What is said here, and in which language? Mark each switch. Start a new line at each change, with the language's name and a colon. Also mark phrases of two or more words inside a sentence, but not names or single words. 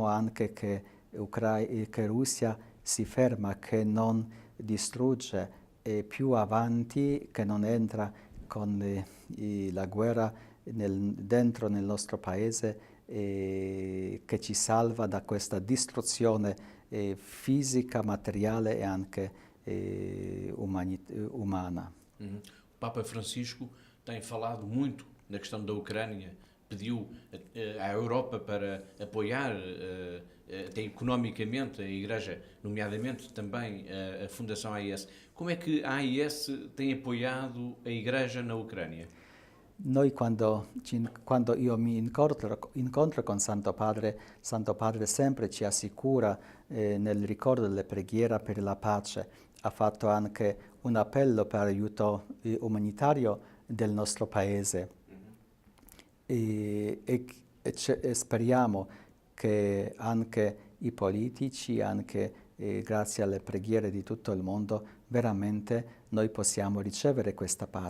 Italian: anche che Russia si ferma, che non distrugge, e più avanti che non entra con la guerra dentro nel nostro paese, che ci salva da questa distruzione fisica, materiale e anche umana.
Portuguese: O Papa Francisco tem falado muito na questão da Ucrânia, pediu à Europa para apoiar até economicamente a Igreja, nomeadamente também a Fundação AES. Como é que a AES tem apoiado a Igreja na Ucrânia?
Italian: Noi quando io mi incontro con Santo Padre sempre ci assicura nel ricordo delle preghiere per la pace. Ha fatto anche un appello per aiuto umanitario del nostro paese, e speriamo che anche i politici, anche grazie alle preghiere di tutto il mondo, veramente noi possiamo ricevere questa pace.